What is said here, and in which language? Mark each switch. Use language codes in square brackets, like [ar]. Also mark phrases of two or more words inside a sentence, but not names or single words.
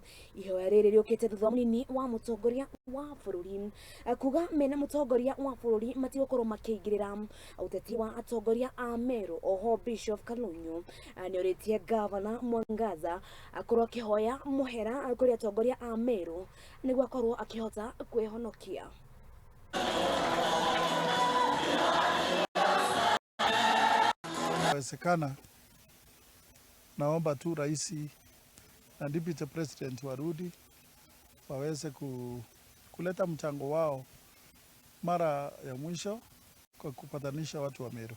[ki] Ihoya rĩrĩ rĩũkĩte thutha mũnini wa mũtongoria wa bũrũri kuga mena mũtongoria wa bũrũri matigũkorwo makĩingĩrĩra ũteti wa atongoria a Meru. Oho Bishop Kalonyo nĩorĩtie gavana Mwangaza akorwo akĩhoya mũhera kũrĩ atongoria a Meru nĩguo akorwo akĩhota kwĩhonokia. [sw] Inawezekana, naomba tu rais na [en] deputy president [sw] warudi waweze kuleta mchango wao mara ya mwisho kwa kupatanisha watu wa Meru.